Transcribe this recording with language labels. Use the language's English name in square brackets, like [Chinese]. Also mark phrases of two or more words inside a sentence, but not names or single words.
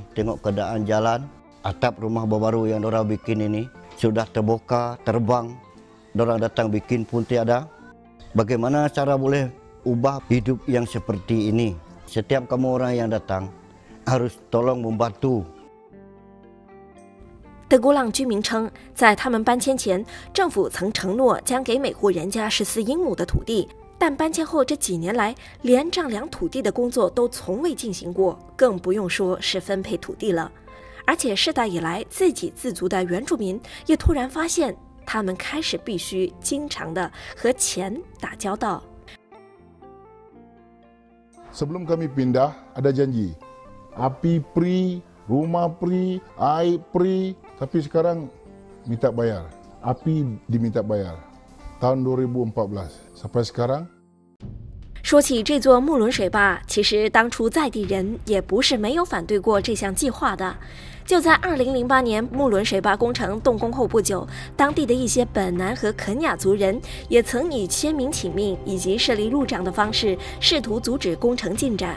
[Malay] Tengok keadaan jalan, atap rumah baru yang dorang bikin ini sudah terbuka, terbang. Dorang datang bikin pun tiada. Bagaimana cara boleh ubah hidup yang seperti ini? Setiap kamu orang yang datang harus tolong membantu. [Chinese] 德古朗居民称，在他们搬迁前，政府曾承诺将给每户人家14英亩的土地，但搬迁后这几年来，连丈量土地的工作都从未进行过，更不用说是分配土地了。而且世代以来自给自足的原住民也突然发现，他们开始必须经常的和钱打交道。 [Malay] Sebelum kami pindah, ada janji. Api free, rumah free, air free. Tapi sekarang minta bayar. Api diminta bayar. Tahun 2014 sampai sekarang. [Chinese] 说起这座木伦水坝，其实当初在地人也不是没有反对过这项计划的。就在2008年木伦水坝工程动工后不久，当地的一些本南和肯雅族人也曾以签名请命以及设立路障的方式，试图阻止工程进展。